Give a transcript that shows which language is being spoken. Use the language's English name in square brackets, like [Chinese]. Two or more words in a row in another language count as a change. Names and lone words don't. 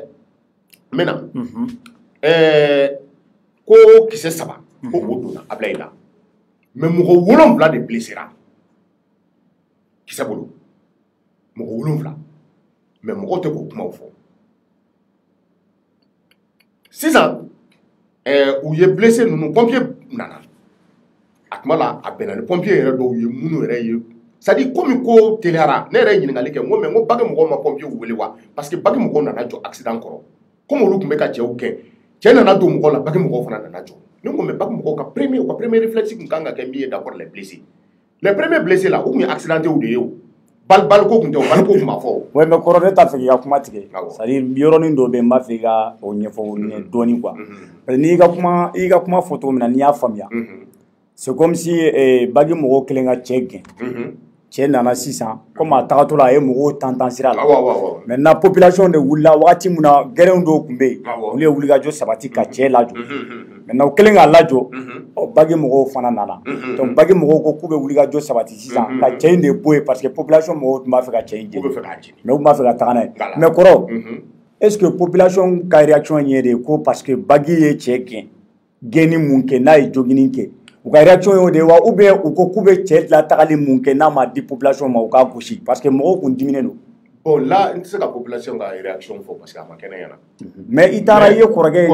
[Bambara] n bɛ na ko kisɛ 3 ko o donna Abilayi la mais mɔgɔ 7 de blessera kisɛ bolo mɔgɔ 7 mais mɔgɔw tɛ k'o kumaw fɔ sisan u ye blessé ninnu pompier nana a tuma la a bɛnna ni pompier yɛrɛ dɔw ye minnu yɛrɛ ye [French] c'est à dire [Bambara] komi ko teliyara ne yɛrɛ ye ɲininkali kɛ n ko mais n ko bagi mɔgɔw ma pompier wele wa [French] parce que [Bambara] bagi mɔgɔw nana jɔ accident kɔrɔ comme olu tun bɛ ka cɛw gɛn cɛ nana don mɔgɔw la bagi mɔgɔw fana nana jɔ ne ko mais bagi mɔgɔw ka [French] premier réflexe [Bambara] tun kan ka kɛ min ye [French] d'abord les blessés les premiers blessés là [Bambara] u tun ye accidenté de ye o baliko tun tɛ o baliko tun ma fɔ [French] ouais mais [Bambara] kɔrɔ ne t'a fɛ k'i ka kuma tigɛ [French] c'est à dire [Bambara] yɔrɔnin dɔ bɛ yen n b'a fɛ i ka o ɲɛfɔ dɔɔnin quoi [French] parce que [Bambara] n'i ka kuma fɔ cogo min na n'i y'a faamuya [French] c'est comme si [Bambara] bagi mɔgɔw kelen ka cɛ gɛn cɛ nana sisan comme a tagatɔ la a ye mɔgɔw tantan sira la [French] maintenant population [Bambara] de wulila wagati min na gɛrɛnw dɔw tun bɛ yen olu ye wulikajɔ sabati ka cɛ lajɔ maintenant u kɛlen k'a lajɔ Bagi mɔgɔw fana nana donc Bagi mɔgɔw ko k'u bɛ wulikajɔ sabati sisan ka cɛ in de bɔ yen [French] parce que population [Bambara] mɔgɔw tun b'a fɛ ka cɛ in jeni mais u tun b'a fɛ ka taga n'a ye mais kɔrɔ [French] est-ce que population [Bambara] ka réaction ye de ko parce que Bagi ye cɛ gɛnni mun kɛ n'a ye joginni kɛ u ka réaction y'o de wa [French] ou bien [Bambara] u ko k'u bɛ cɛ la tagali mun kɛ n'a ma di population ma u k'a gosi [French] parce que [Bambara] mɔgɔw kun diminen don. [French] Bon là [Bambara] n tɛ se ka population ka réaction fɔ [French] parce que [Bambara] a ma kɛ ne ɲɛna. mais i taara i ye kɔrɔkɛ